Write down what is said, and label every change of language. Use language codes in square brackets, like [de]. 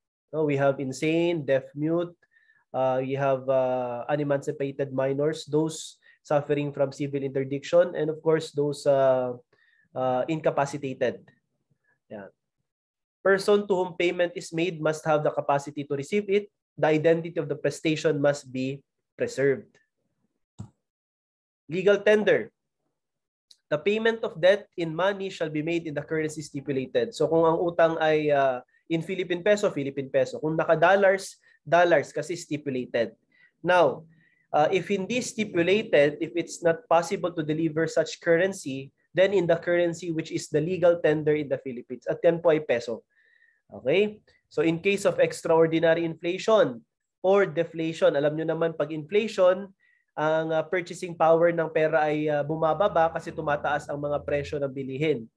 [en] No, we have insane, deaf mute, we have unemancipated minors, those suffering from civil interdiction, and of course those incapacitated. Yeah. Person to whom payment is made must have the capacity to receive it. The identity of the prestation must be preserved. Legal tender. The payment of debt in money shall be made in the currency stipulated. [tl] So kung ang utang ay in Philippine peso, Philippine peso. Kung naka-dollars, dollars kasi stipulated. [en] Now, if [tl] hindi [en] stipulated, if it's not possible to deliver such currency, then in the currency which is the legal tender in the Philippines. [tl] At yan po ay peso. Okay? [en] So in case of extraordinary inflation or deflation, [tl] alam nyo naman pag inflation, ang purchasing power ng pera ay bumababa kasi tumataas ang mga presyo ng bilihin.